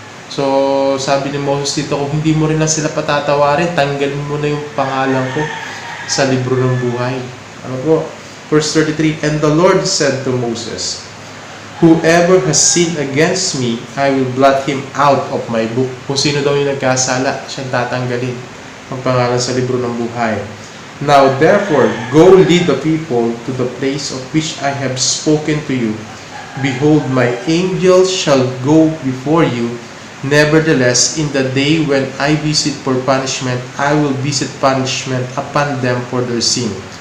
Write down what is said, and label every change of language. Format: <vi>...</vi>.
<tl>So sabi ni Moses dito, kung hindi mo rin lang sila patatawarin, tanggalin mo na yung pangalan ko sa libro ng buhay. Ano po?</tl> <en>Verse 33, "And the Lord said to Moses, whoever has sinned against me, I will blot him out of my book."</en> <tl>Kung sino daw yung nagkasala, siyang tatanggalin ang pangalan sa libro ng buhay.</tl> <en>"Now therefore, go lead the people to the place of which I have spoken to you. Behold, my angel shall go before you. Nevertheless, in the day when I visit for punishment, I will visit punishment upon them for their sin."</en>